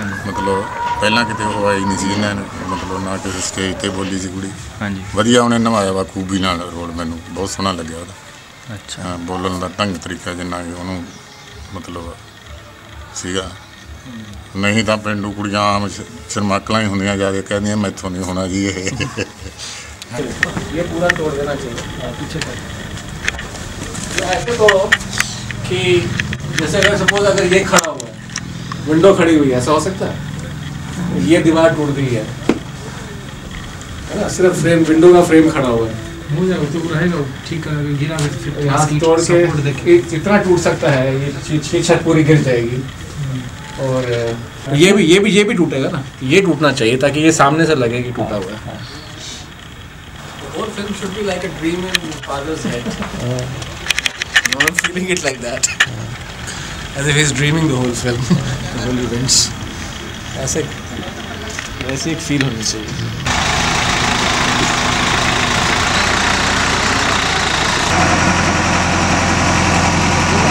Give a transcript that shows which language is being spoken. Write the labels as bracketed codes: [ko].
[pa] ਮਤਲਬ ਪਹਿਲਾਂ ਕਿਤੇ ਉਹ ਆਈ ਨਹੀਂ ਸੀ ਇਹਨਾਂ ਨੇ, ਮਤਲਬ ਨਾ ਕਿਸੇ ਸਟੇਜ ਤੇ ਬੋਲੀ ਸੀ ਕੁੜੀ। ਹਾਂਜੀ ਵਧੀਆ ਉਹਨੇ ਨਿਭਾਇਆ ਵਾ ਖੂਬੀ ਨਾਲ ਰੋਲ, ਮੈਨੂੰ ਬਹੁਤ ਸੋਹਣਾ ਲੱਗਿਆ ਉਹਦਾ। ਅੱਛਾ ਬੋਲਣ ਦਾ ਢੰਗ ਤਰੀਕਾ ਜਿੰਨਾ ਕਿ ਉਹਨੂੰ ਮਤਲਬ ਸੀਗਾ। ਨਹੀਂ ਤਾਂ ਪਿੰਡੂ ਕੁੜੀਆਂ ਆਮ ਸ਼ਰਮਾਕਲਾਂ ਹੀ ਹੁੰਦੀਆਂ, ਜ਼ਿਆਦਾ ਕਹਿੰਦੀਆਂ ਮੈਥੋਂ ਨਹੀਂ ਹੋਣਾ ਜੀ ਇਹ। [hi] ये पूरा तोड़ देना चाहिए पीछे तक। ऐसे तोड़ो कि जैसे अगर सपोज अगर ये खड़ा हुआ है, विंडो खड़ी हुई है, ऐसा हो सकता है? ये दीवार टूट रही है ना, सिर्फ फ्रेम, विंडो का फ्रेम खड़ा हुआ है। हो जाएगा तो रहेगा ठीक है, गिरा फिर तोड़ के इतना टूट सकता है, ये छत पूरी गिर जाएगी। और ये भी टूटेगा ना, ये टूटना चाहिए ताकि ये सामने से लगे कि टूटा हुआ है। [en] The whole film should be like a dream in father's head. No, I'm feeling it like that. As if he's dreaming the whole film, the whole events. [hi] ऐसे एक feel होनी चाहिए।